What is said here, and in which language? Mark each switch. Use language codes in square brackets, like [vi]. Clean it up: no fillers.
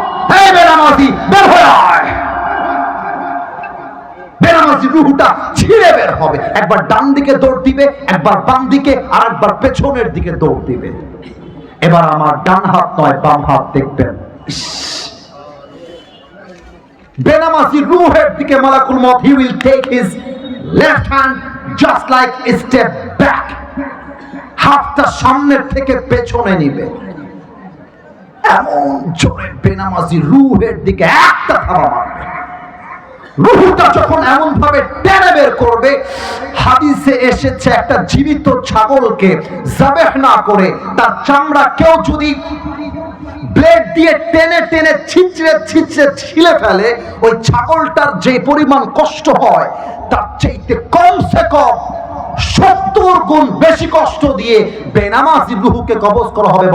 [bn] হে বেনামাজি, বের হয়ে আয়। বেনামাজি রূহটা ছিঁড়ে বের হবে, একবার ডান দিকে দৌড় দিবে, একবার বাম দিকে, আর একবার পেছনের দিকে দৌড় দিবে। এবার আমার ডান হাত নয় বাম হাত দেখবেন। বেনামাজি রূহের দিকে মালাকুল মউত, [en] he will take his left hand just like a step back, [bn] হাতটা সামনের থেকে পেছনে নিবে, এমন জোরে বেনামাজি রুহের দিকে একটা থাবা মারবে। রুহটা যখন এমন ভাবে টেনে বের করবে, হাদিসে এসেছে একটা জীবিত ছাগলকে যাবেহ না করে তার চামড়া কেউ যদি ব্লেড দিয়ে টেনে টেনে ছিঁচড়ে ছিঁচড়ে ছিলে ফেলে, ওই ছাগলটার যে পরিমাণ কষ্ট হয় তার চাইতে কমসে কম 70 গুণ বেশি কষ্ট দিয়ে বেনামাজি রুহকে কবজ করা হবে।